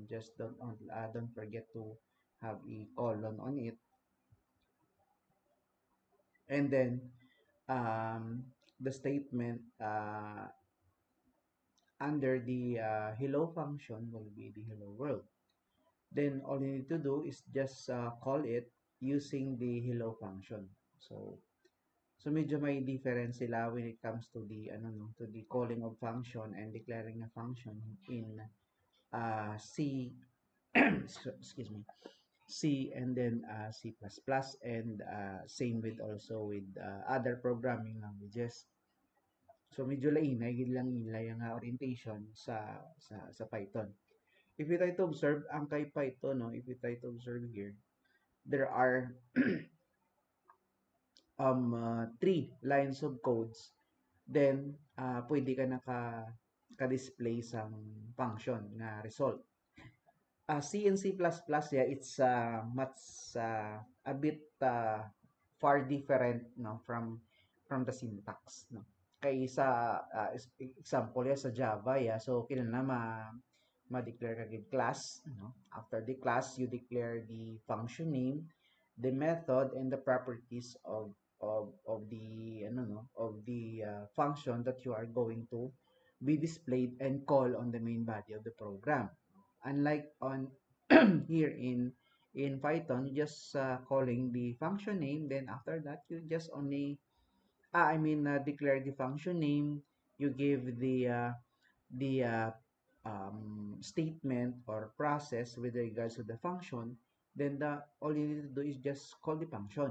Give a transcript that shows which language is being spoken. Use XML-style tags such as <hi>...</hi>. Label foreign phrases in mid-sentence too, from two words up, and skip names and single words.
<en>Just don't forget to have a colon on it, and then the statement under the hello function will be the hello world. Then all you need to do is just call it using the hello function.</en> <hil>So medyo may difference sila</hil> <en>when it comes to the ano no, to the calling of function and declaring a function in C excuse me, C and then C++, and same with also with other programming languages.</en> <hil>So medyo lainay gid lang nila yung orientation sa Python.</hil> <en>If you try to observe</en> <hil>ang kay Python, no,</hil> <en>if you try to observe here, there are three lines of codes.</en> <hil>Then pwede ka ka-display sang function na result.</hil> <en>C and C++, yeah, it's much a bit far different, no, from the syntax, no.</en> <hil>Kay sa example ya sa Java ya, so kinahanglan ma-declare kagid class, no.</hil> <en>After the class, you declare the function name, the method, and the properties of the ano no of the function that you are going to be displayed and call on the main body of the program. Unlike on here in Python, you just calling the function name, then after that you just only declare the function name, you give the statement or process with regards to the function, then all you need to do is just call the function.</en>